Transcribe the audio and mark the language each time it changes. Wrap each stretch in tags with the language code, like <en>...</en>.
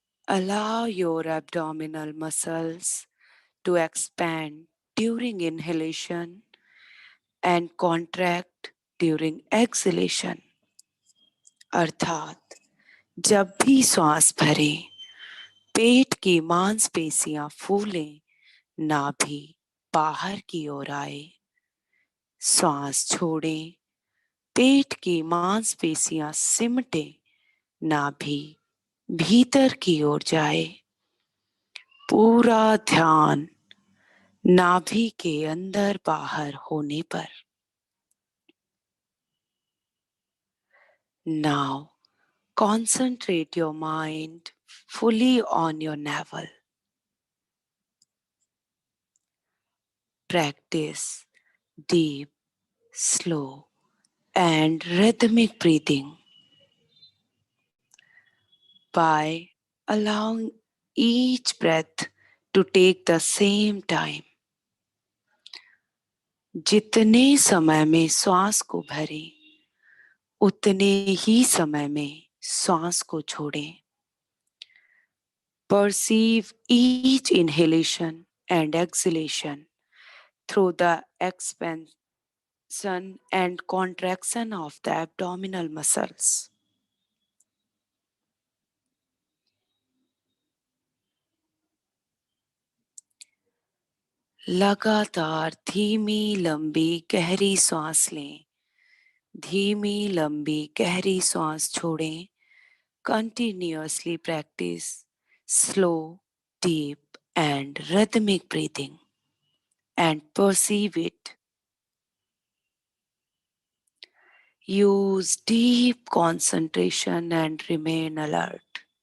<en>Allow your abdominal muscles to expand during inhalation and contract during exhalation.</en> <hi>अर्थात जब भी श्वास भरें, पेट की मांसपेशियां फूलें, नाभि बाहर की ओर आए। श्वास छोड़ें, पेट की मांसपेशियां सिमटे, नाभि भीतर की ओर जाए। पूरा ध्यान नाभि के अंदर बाहर होने पर।</hi> <en>Now concentrate your mind fully on your navel. Practice deep, slow, and rhythmic breathing by allowing each breath to take the same time.</en> <hi>जितने समय में श्वास को भरें, उतने ही समय में श्वास को छोड़ें.</hi> <en>Perceive each inhalation and exhalation through the expansion and contraction of the abdominal muscles.</en> <hi>लगातार धीमी लंबी गहरी सांस लें, धीमी लंबी गहरी सांस छोड़ें.</hi> <en>Continuously practice slow, deep, and rhythmic breathing and perceive it. Use deep concentration and remain alert.</en>